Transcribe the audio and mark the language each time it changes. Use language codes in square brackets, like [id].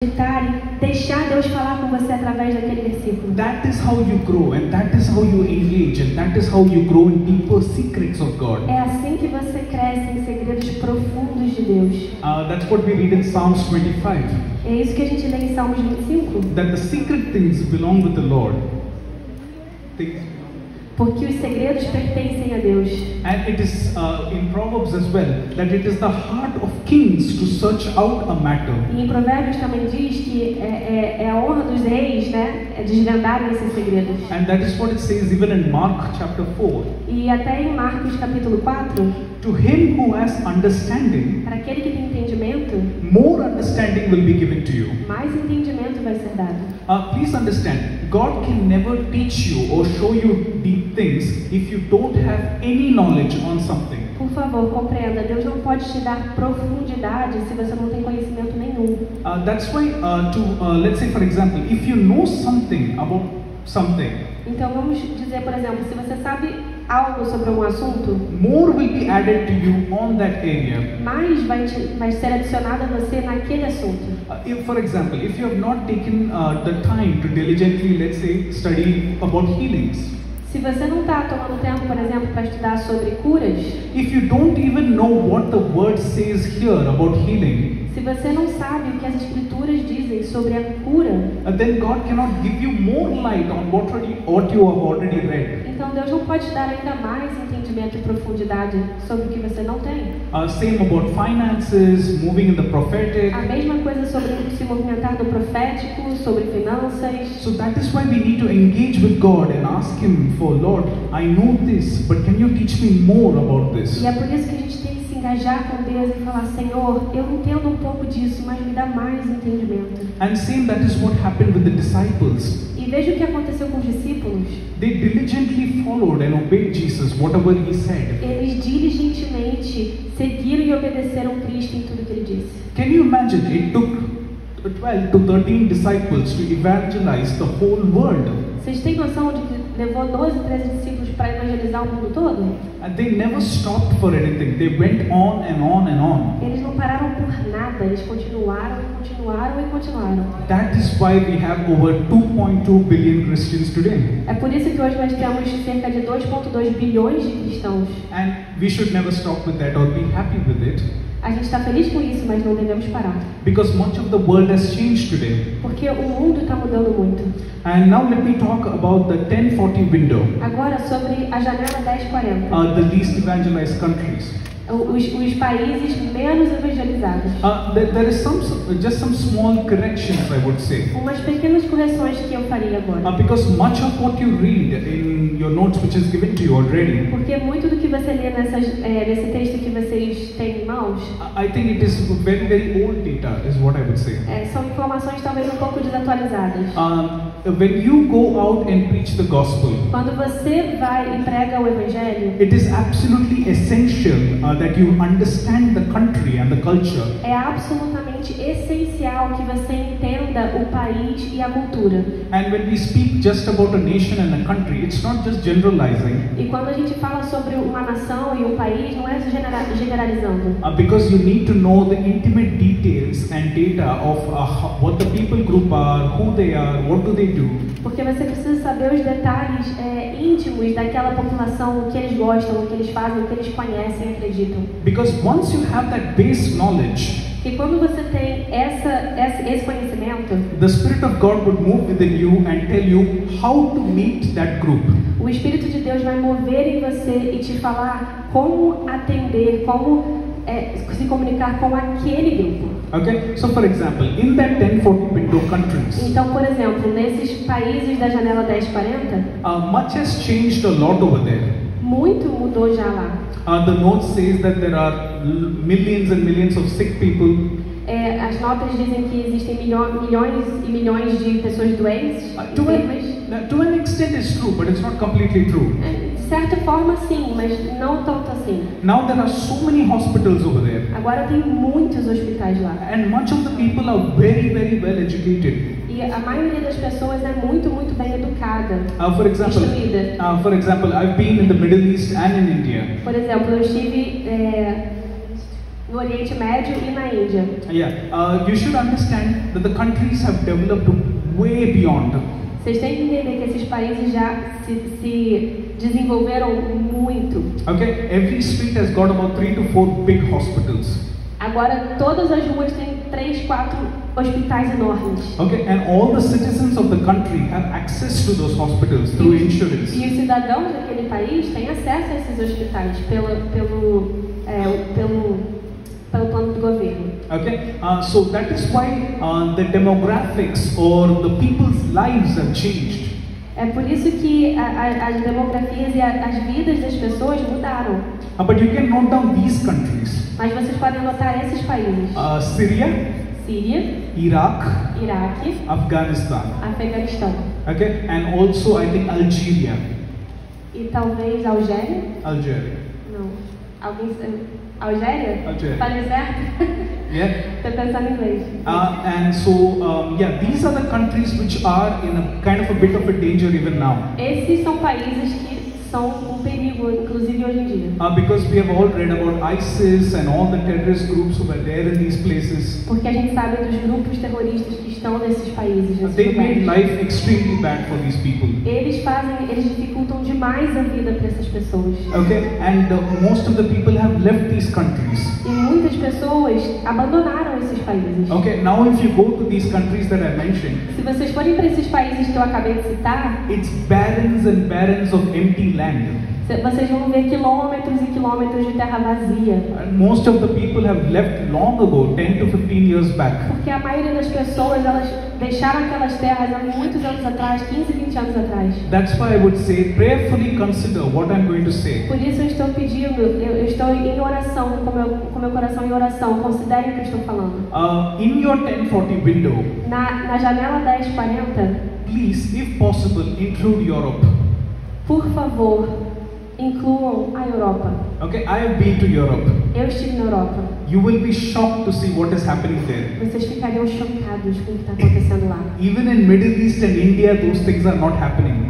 [pt] meditar e deixar Deus falar com você através daquele versículo. [en] That is how you grow, and that is how you engage, and that is how you grow in deeper secrets of God. [pt] É assim que você cresce em segredos profundos de Deus. [en] That's what we read in Psalms 25. [pt] É isso que a gente lê em Salmos 25. [en] That the secret things belong with the Lord. [pt] Porque os segredos pertencem a Deus. [en] And it is in Proverbs as well, that it is the heart of kings to search out a matter. [pt] E em Provérbios também diz que é a honra dos reis, né, é desvendarem esses segredos. [en] And that is what it says even in Mark chapter 4. [pt] E até em Marcos capítulo 4, [en] To him who has understanding, [pt] para aquele que tem entendimento, [en] more understanding will be given to you. [pt] mais entendimento vai ser dado. [en] Please understand, God can never teach you or show you deep things if you don't have any knowledge on something. [pt] Por favor, compreenda, Deus não pode te dar profundidade se você não tem conhecimento nenhum. [en] That's why, let's say for example, if you know something about something, [pt] Então vamos dizer, por exemplo, se você sabe algo sobre um assunto, [en] more will be added to you on that area. [pt] mais vai ser adicionado a você naquele assunto. [en] If, for example, if you have not taken the time to diligently, let's say, study about healings, [pt] Se você não está tomando tempo, por exemplo, para estudar sobre curas, [en] if you don't even know what the word says here about healing, [pt] se você não sabe o que as escrituras dizem sobre a cura, [en] then God cannot give you more light on what you have already read. [pt] então Deus não pode dar ainda mais entendimento e profundidade sobre o que você não tem. [en] Same about finances, moving in the prophetic. [pt] A mesma coisa sobre se movimentar no profético, sobre finanças. [en] So that is why we need to engage with God and ask Him for, Lord, I know this, but can you teach me more about this? [pt] E é por isso que a gente tem que se engajar com Deus e falar, Senhor, eu entendo um pouco disso, mas me dá mais entendimento. [en] And same, that is what happened with the disciples. [pt] E veja o que aconteceu com os discípulos. [en] They diligently followed and obeyed Jesus, whatever He said. [pt] Eles diligentemente seguiram e obedeceram Cristo em tudo que Ele disse. [en] Can you imagine? It took 12 to 13 disciples to evangelize the whole world. [pt] Vocês têm noção de que levou 12, 13 discípulos para evangelizar o mundo todo? [en] And they never stopped for anything. They went on and on and on. [pt] Eles não pararam por nada, eles continuaram e continuaram e continuaram. [en] That is why we have over 2.2 billion Christians today. [pt] É por isso que hoje nós temos cerca de 2,2 bilhões de cristãos. [en] And we should never stop with that or be happy with it. [pt] A gente está feliz com isso, mas não devemos parar. [en] Because much of the world has changed today. [pt] Porque o mundo está mudando muito. [en] And now let me talk about the 1040 window. [pt] Agora sobre a janela 1040. [en] The least evangelized countries. [pt] Os países menos evangelizados. [en] There is just some small corrections, I would say. [pt] Umas pequenas correções que eu faria agora. [en] Because much of what you read in your notes, which is given to you already, [pt] Porque muito do que você lê nesse texto que vocês têm em mãos, [en] I think it is very, very old data, is what I would say. [pt] são informações talvez um pouco desatualizadas. [en] When you go out and preach the gospel, [pt] Quando você vai e prega o evangelho, [en] it is absolutely essential that you understand the country and the culture. [pt] é absolutamente essencial que você entenda o país e a cultura. [en] And when we speak just about a nation and a country, it's not just generalizing. [pt] E quando a gente fala sobre uma nação e um país, não é generalizando. [en] Because you need to know the intimate details and data of what the people group are, who they are, what do they do. [pt] Porque você precisa saber os detalhes íntimos daquela população, o que eles gostam, o que eles fazem, o que eles conhecem e acreditam. [en] Because once you have that base knowledge, [pt] E quando você tem esse conhecimento, [en] the Spirit of God would move within you and tell you how to meet that group. [pt] o Espírito de Deus vai mover em você e te falar como atender, como se comunicar com aquele grupo. [en] Okay, so for example, in that 1040 window countries, [pt] Então, por exemplo, nesses países da janela 1040, [en] much has changed a lot over there. [pt] muito mudou já lá. [en] The note says that there are millions and millions of sick people. [pt] As notas dizem que existem milhões e milhões de pessoas doentes, enfermas. [en] To an extent it's true, but it's not completely true. [pt] De certa forma sim, mas não tanto assim. [en] Now there are so many hospitals over there. [pt] Agora tem muitos hospitais lá. [en] And much of the people are very, very well educated. [pt] E a maioria das pessoas é muito, muito bem educada, [en] For example, [pt] instruída. [en] I've been in the Middle East and in India. [pt] Por exemplo, eu estive no Oriente Médio e na Índia. [en] Yeah, you should understand that the countries have developed way beyond. [pt] Vocês têm que entender que esses países já se desenvolveram muito. [en] Okay, every street has got about 3 to 4 big hospitals. [pt] Agora todas as ruas têm 3, 4 hospitais enormes. [en] Okay, and all the citizens of the country have access to those hospitals through insurance. [pt] E os cidadãos daquele país têm acesso a esses hospitais pelo plano do governo. [en] Okay, so that is why the demographics or the people's lives have changed. [pt] É por isso que as demografias e as vidas das pessoas mudaram. [en] But you can note down these countries. [pt] Mas vocês podem notar esses países: [en] Syria, [pt] Síria, [en] Iraq, [pt] Iraque, [en] Afghanistan. [pt] Afeganistão. [en] Okay, and also I think Algeria. [pt] E talvez Algéria? [en] Algeria. [pt] Não. Alguém... Algéria? Algéria. Falei certo? [en] Yeah. [pt] Estou pensando em inglês. [en] And so, yeah, these are the countries which are in a kind of a bit of a danger even now. [pt] Esses são países que são um perigo, inclusive hoje em dia. [en] Because we have all read about ISIS and all the terrorist groups who are there in these places. [pt] Porque a gente sabe dos grupos terroristas que estão nesses países. [en] They made life extremely bad for these people. [pt] Eles dificultam demais a vida para essas pessoas. [en] Okay, and most of the people have left these countries. [pt] E muitas pessoas abandonaram esses países. [en] Okay, now if you go to these countries that I mentioned, [pt] Se vocês forem para esses países que eu acabei de citar, [en] it's barrens and barrens of empty land. [pt] vocês vão ver quilômetros e quilômetros de terra vazia. [en] And most of the people have left long ago, 10 to 15 years back. [pt] Porque a maioria das pessoas, elas deixaram aquelas terras há muitos anos atrás, 15, 20 anos atrás. [en] That's why I would say, prayerfully consider what I'm going to say. [pt] Por isso eu estou pedindo, eu estou em oração, com meu coração em oração, considerem o que eu estou falando. [en] In your 1040 window, [pt] Na janela 1040, [en] please, if possible, include Europe. [pt] por favor, incluam a Europa. [en] Okay, I have been to Europe. [pt] Eu estive na Europa. [en] You will be shocked to see what is happening there. [pt] Vocês ficariam chocados com o que está acontecendo lá. [en] Even in Middle East and India, those things are not happening.